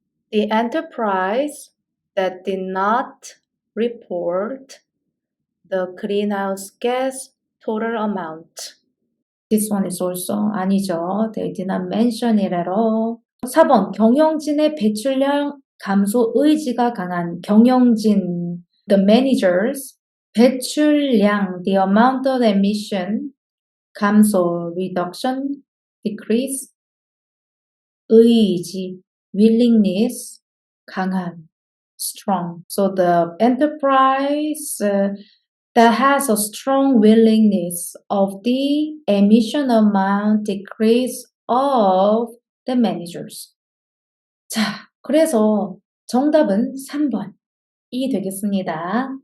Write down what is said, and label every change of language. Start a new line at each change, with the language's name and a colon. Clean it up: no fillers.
English: The enterprise that did not report the greenhouse gas total amount. This one is also
Korean: 아니죠.
English: They did not mention it at all.
Korean: 4번 경영진의 배출량 감소 의지가 강한 경영진,
English: the managers,
Korean: 배출량,
English: the amount of emission,
Korean: 감소,
English: reduction, decrease,
Korean: 의지,
English: willingness,
Korean: 강한,
English: strong. So the enterprise that has a strong willingness of the emission amount decrease of the managers.
Korean: 자, 그래서 정답은 3번이 되겠습니다.